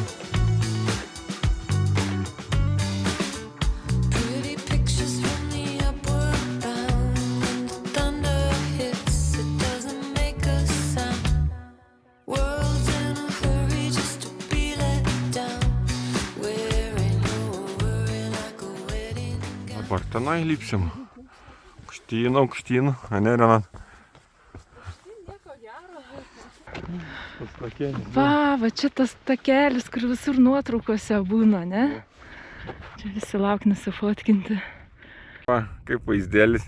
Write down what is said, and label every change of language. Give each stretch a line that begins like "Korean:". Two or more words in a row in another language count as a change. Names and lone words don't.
English: Pretty pictures from the upward bound. When the thunder hits, it doesn't make a sound. World's in a hurry just to be let down. Wearing no worry like a wedding gown.
Lithuanian: Dabar tenai lipsim. Aukštyn, ane, Renat? Nieko gero. Tas takelis. Va čia tas takelis, kur visur nuotraukose būna, ne? Čia visi lauk nusifotkinti. Va, kaip vaizdelis.